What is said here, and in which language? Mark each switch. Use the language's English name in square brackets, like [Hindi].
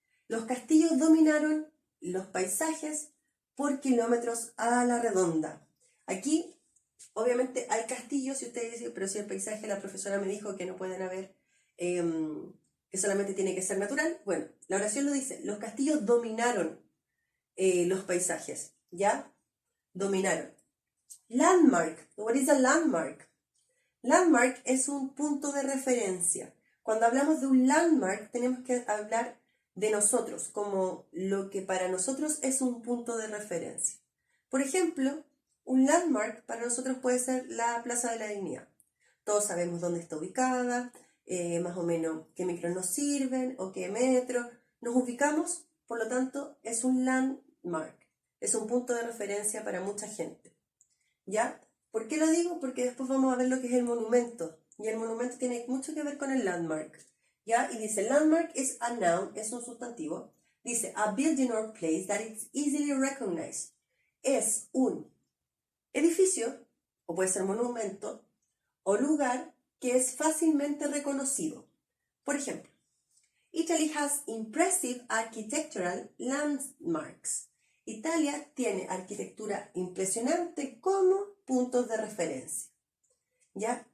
[Spanish] Los castillos dominaron los paisajes por kilómetros a la redonda. Aquí, obviamente, hay castillos y ustedes dicen, pero si el paisaje, la profesora me dijo que no pueden haber, que solamente tiene que ser natural. Bueno, la oración lo dice, los castillos dominaron los paisajes, ¿ya? Dominaron. Landmark. [English] What is a landmark? [Spanish] Landmark es un punto de referencia. Cuando hablamos de un landmark, tenemos que hablar de nosotros, como lo que para nosotros es un punto de referencia. Por ejemplo, un landmark para nosotros puede ser la Plaza de la Dignidad. Todos sabemos dónde está ubicada, más o menos qué micros nos sirven o qué metro. Nos ubicamos, por lo tanto, es un landmark. Es un punto de referencia para mucha gente. ¿Ya? ¿Por qué lo digo? Porque después vamos a ver lo que es el monumento. Y el monumento tiene mucho que ver con el landmark. ¿Ya? Y dice, landmark es [English] a noun, [Spanish] es un sustantivo. Dice, [English] a building or place that is easily recognized. [Spanish] Es un edificio, o puede ser monumento, o lugar que es fácilmente reconocido. Por ejemplo, [English] Italy has impressive architectural landmarks. [Spanish] Italia tiene arquitectura impresionante como puntos de referencia. ¿Ya?